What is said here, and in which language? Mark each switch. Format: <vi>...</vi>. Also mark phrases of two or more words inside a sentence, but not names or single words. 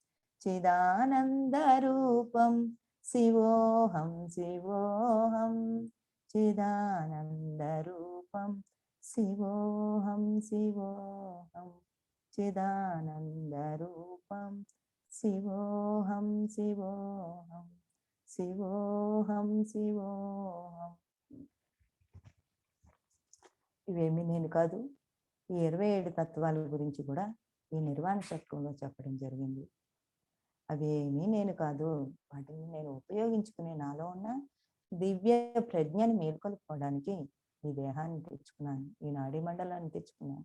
<sa>चिदानन्दरूपं शिवोऽहं शिवोऽहं चिदानन्दरूपं शिवोऽहं शिवोऽहं चिदानन्दरूपं शिवोऽहं शिवोऽहं शिवोऽहं शिवोऽहं</sa> <te>ఇవేమీ నేను కాదు. ఈ 27 తత్వాల గురించి కూడా ఈ నిర్వాణ శతకంలో చెప్పడం జరిగింది. అవి ఏమీ నేను కాదు, వాటిని నేను ఉపయోగించుకునే నాలో ఉన్న దివ్య ప్రజ్ఞని మేల్కొల్పుకోవడానికి ఈ దేహాన్ని తెచ్చుకున్నాను, ఈ నాడీ మండలాన్ని తెచ్చుకున్నాను.</te>